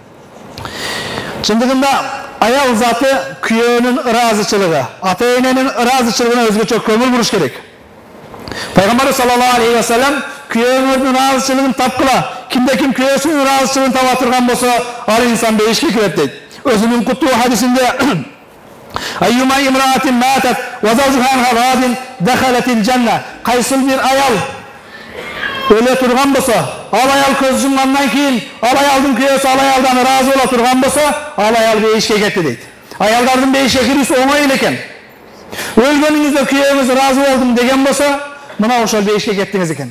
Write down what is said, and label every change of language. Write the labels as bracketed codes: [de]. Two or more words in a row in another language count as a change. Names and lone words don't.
[ky] Чындыгында аял заты күйөөнүн ыраазычылыгы, ата-эненин ыраазычылыгына өзгөчө көңүл буруш керек. Пайгамбар [ar] صلى الله عليه وسلم [ky] күйөөңөрдүн ыраазычылыгын тапкыла. Кимде ким күйөөсүнүн ыраазычылыгын таба турган болсо, ал инсан бейишке кирет дейт. Өзүнүн куттуу хадисинде [ar] "أيما امرأة ماتت وزوجها عنها راض دخلت الجنة." [ky] Кайсыл бир аял өлө турган болсо, ал аял көз жумгандан кийин, ал аялдын күйөөсү ал аялдан ыраазы боло турган болсо, ал аял бейишке кетти дейт. Аялдардын бейишке кирүүсү оңой эле экен. Өлгөнүңүздө күйөөңүз ыраазы болдум деген болсо, мына ошол бейишке кеттиңиз экен.